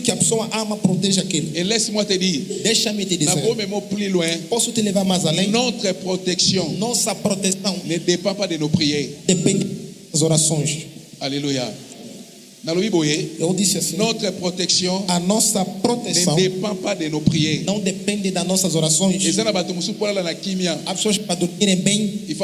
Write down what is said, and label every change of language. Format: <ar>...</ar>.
<pt>que a pessoa ama, protege aquilo.</pt> <fr>Et laisse-moi te dire,</fr> <pt>deixa-me te dizer,</pt> <fr>plus loin,</fr> <pt>posso te levar mais além.</pt> <fr>Notre protection</fr> <pt>nossa proteção</pt> <fr>ne dépend pas de nos prières.</fr> <pt>Depende das orações. Alléluia. Eu disse assim,</pt> <fr>notre protection</fr> <pt>a nossa proteção</pt> <fr>ne dépend pas de nos prières.</fr> <pt>Não depende das nossas orações. As pessoas para dormirem bem</pt>